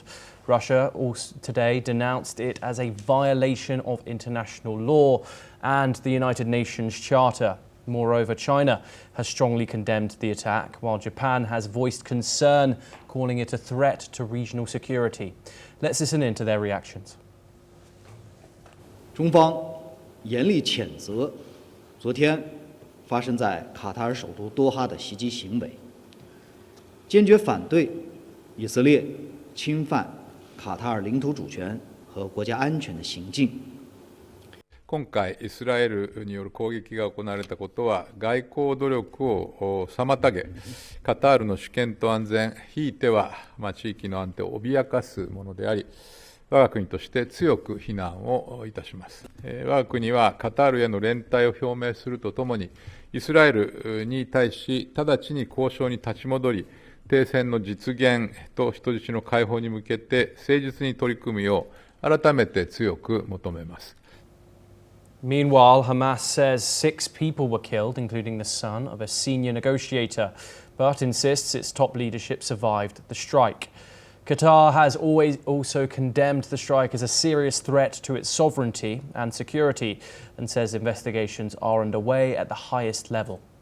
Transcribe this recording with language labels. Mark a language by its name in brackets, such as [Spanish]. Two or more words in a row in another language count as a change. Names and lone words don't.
[English] Russia also today denounced it as a violation of international law and the United Nations Charter. Moreover, China has strongly condemned the attack, while Japan has voiced concern, calling it a threat to regional security. Let's listen in to their reactions. [Chinese] 中方严厉谴责昨天发生在卡塔尔首都多哈的袭击行为，坚决反对以色列侵犯卡塔尔领土主权和国家安全的行径。 [Japanese] 今回、イスラエルによる攻撃が行われたことは、外交努力を妨げ、カタールの主権と安全、ひいては地域の安定を脅かすものであり、我が国として強く非難をいたします。我が国はカタールへの連帯を表明するとともに、イスラエルに対し直ちに交渉に立ち戻り、停戦の実現と人質の解放に向けて誠実に取り組むよ改めて強く求めます。 [English] Meanwhile, Hamas says 6 people were killed, including the son of a senior negotiator, but insists its top leadership survived the strike. Qatar has always also condemned the strike as a serious threat to its sovereignty and security and says investigations are underway at the highest level.